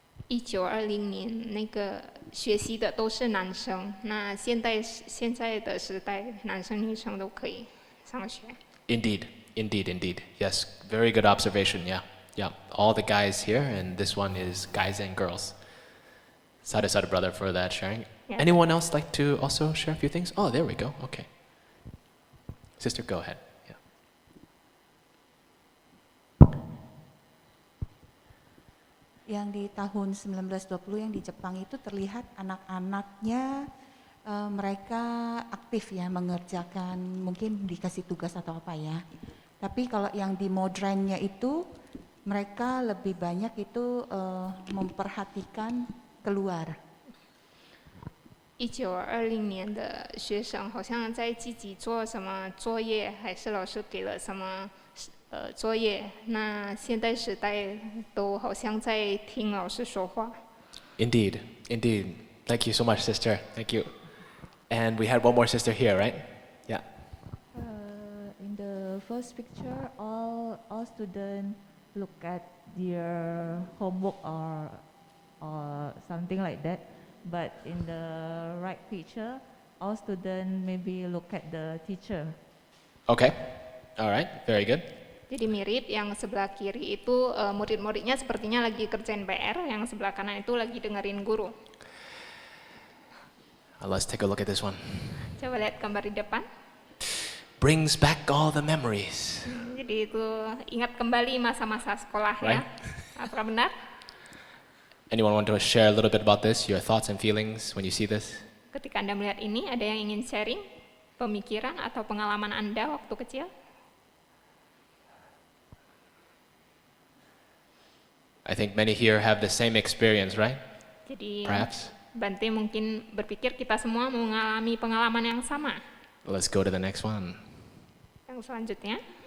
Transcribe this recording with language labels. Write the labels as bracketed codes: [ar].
[zh] 1920年那个学习的都是男生，那现在的时代，男生女生都可以上学。 [en] Indeed. Yes, very good observation. Yeah. All the guys here, and this one is guys and girls. Sada brother for that sharing. Yeah. Anyone else like to also share a few things? Oh, there we go. Okay. Sister, go ahead. Yeah. [id] Yang di tahun 1920 yang di Jepang itu terlihat anak-anaknya mereka aktif ya mengerjakan, mungkin dikasih tugas atau apa ya. Tapi kalau yang di modernnya itu mereka lebih banyak itu memperhatikan keluar. [zh] 1920年的学生好像在积极做什么作业，还是老师给了什么作业？那现代时代都好像在听老师说话。 [en] Indeed, indeed. Thank you so much, sister. Thank you. And we had one more sister here, right? Yeah. In the first picture, all students look at their homework or something like that. But in the right picture, all students maybe look at the teacher. Okay. All right. Very good. [id] Jadi mirip, yang sebelah kiri itu murid-muridnya sepertinya lagi kerjain PR, yang sebelah kanan itu lagi dengerin guru. [en] Let's take a look at this one. [id] Coba lihat gambar di depan. [en] Brings back all the memories. [id] Jadi itu ingat kembali masa-masa sekolah ya. [en] Right. [id] Apakah benar? [en] Anyone want to share a little bit about this, your thoughts and feelings when you see this? [id] Ketika Anda melihat ini, ada yang ingin sharing pemikiran atau pengalaman Anda waktu kecil? [en] I think many here have the same experience, right? [id] Jadi [en] Perhaps. [id] Bante mungkin berpikir kita semua mengalami pengalaman yang sama. [en] Let's go to the next one. [id] Yang selanjutnya,